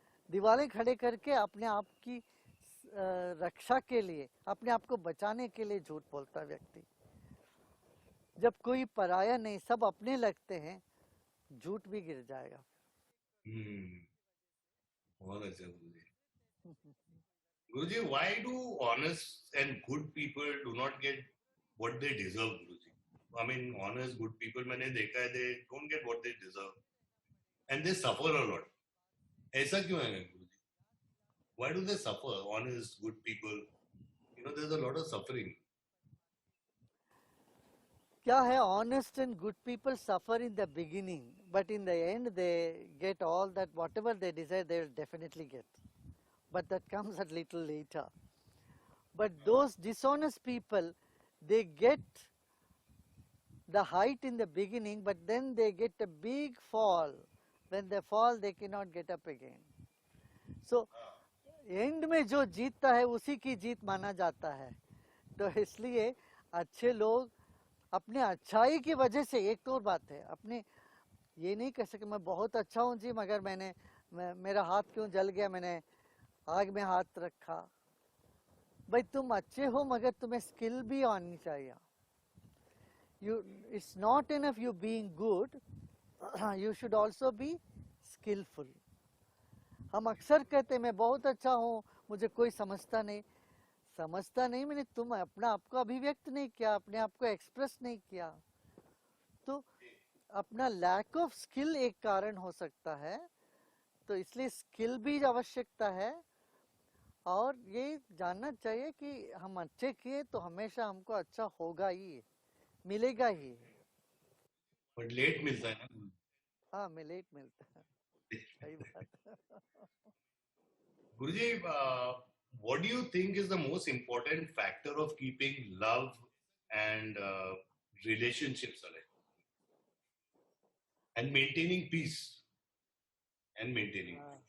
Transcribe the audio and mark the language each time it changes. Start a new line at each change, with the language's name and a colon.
Hindi: दीवारें खड़े करके अपने आप की रक्षा के लिए, अपने आप को बचाने के लिए झूठ बोलता है व्यक्ति। जब कोई पराया नहीं, सब अपने लगते हैं, झूठ भी गिर जाएगा। बहुत अच्छा गुरुजी।
English: Guruji, why do honest and good people do not get what they deserve, Guruji? I mean, honest, good people,
Hindi: मैंने देखा है,
English: they don't get what they deserve, and they suffer a lot.
Hindi: ऐसा क्यों है गुरुजी?
English: Why do they suffer? Honest, good people, there's a lot of suffering.
Hindi: क्या है,
English: honest and good people suffer in the beginning, but in the end they get all that, whatever they desire, they will definitely get. But that comes a little later. But those dishonest people, they get the height in the beginning, but then they get a big fall. When they fall, they cannot get up again.
Hindi: So, end में जो जीतता है उसी की जीत माना जाता है। तो इसलिए अच्छे लोग अपने अच्छाई की वजह से, एक तो और बात है, अपने ये नहीं कह सके मैं बहुत अच्छा हूँ जी, मगर मेरा हाथ क्यों जल गया, मैंने आग में हाथ रखा। भाई तुम अच्छे हो, मगर तुम्हें स्किल भी आनी चाहिए।
English: It's not enough you being good, you should also be skillful.
Hindi: हम अक्सर कहते हैं मैं बहुत अच्छा हूँ, मुझे कोई समझता नहीं, मैंने तुम अपना आपको अभिव्यक्त नहीं किया, अपने आप को एक्सप्रेस नहीं किया। तो अपना लैक ऑफ स्किल एक कारण हो सकता है। तो इसलिए स्किल भी आवश्यकता है, और ये जानना चाहिए कि हम अच्छे किए तो हमेशा हमको अच्छा होगा ही, मिलेगा ही। बट लेट मिलता है ना। हाँ, लेट मिलता है, सही बात है।
English: Guruji, what do you think is the most important factor of keeping love and relationships alive and maintaining peace and maintaining